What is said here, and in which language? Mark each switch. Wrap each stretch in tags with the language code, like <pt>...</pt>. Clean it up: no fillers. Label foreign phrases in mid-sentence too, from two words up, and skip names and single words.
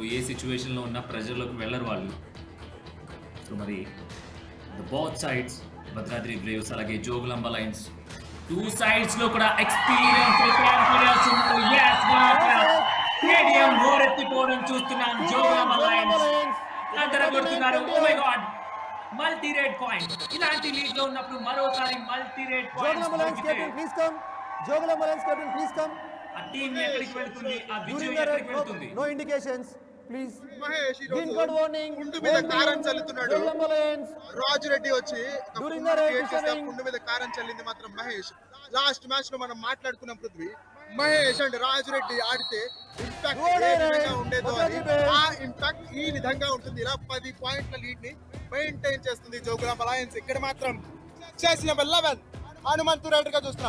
<te>ఏ సిచ్యువేషన్లో ఉన్న ప్రెజర్లోకి వెళ్ళరు వాళ్ళు. సో మరి</te> <en>both sides</en> <te>భద్రాద్రి బ్రేవ్స్ అలాగే జోగులాంబ లయన్స్ 2 sides లో కూడా ఎక్స్పీరియన్స్ స్టేడియం హోరెత్తిపోవడం చూస్తున్నాం. జోగులాంబ లయన్స్ కొడుతున్నారు.</te> <en>oh my god, multi raid point.</en> <te>ఇలాంటి లీగ్ లో ఉన్నప్పుడు మరోసారి</te> <en>multi raid Jogulamba Lions captain, please come. Jogulamba Lions captain, please come.</en> <te>ఆ టీం ఎక్కడికి వెళ్తుంది, ఆ During విజయం the ఎక్కడికి red, వెళ్తుంది?</te> <en>no indications, please. మహేష్ Green card warning.</en> <te>పుండు మీద కారం చల్లుతున్నాడు. Jogulamba Lions. రాజు రెడ్డి వచ్చి ఒక During పుండు</te> <en>the red,</en> <te>create చేస్తే ఆ Mr. పుండు మీద కారం చల్లింది మాత్రం మహేష్.</te> <en>last match</en> <te>లో మనం మాట్లాడుకున్నాం పృథ్వీ, మహేష్ అండ్ రాజు రెడ్డి ఆడితే ఇంపాక్ట్ ఏ విధంగా ఉండేదో అని. ఆ ఇంపాక్ట్ ఈ విధంగా ఉంటుంది. ఇలా 10 పాయింట్ల లీడ్ ని మెయింటైన్ చేస్తుంది జోగులాంబ లయన్స్. ఇక్కడ మాత్రం చేసి నెంబర్ 11 హనుమంతు రైడర్ గా చూస్తున్నాం.</te>